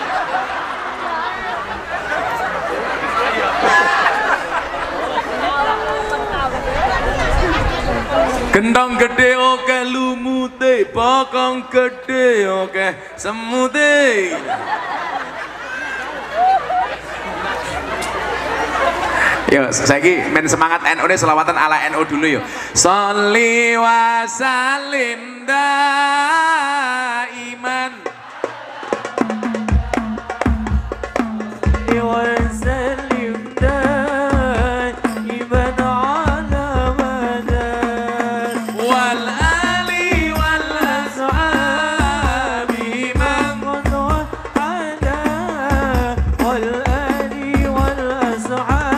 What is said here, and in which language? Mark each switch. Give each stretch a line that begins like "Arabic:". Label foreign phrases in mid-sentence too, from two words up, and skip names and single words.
Javanese: Gendong gede oke lumute, bokong gede oke semute. Yo, saiki men semangat NU ne selawatan ala NU dulu yo.
Arabic: صلّ وسلّم دائما وسلّم دائما على مدن والآل والأصحاب من قد عدا والآل والأصحاب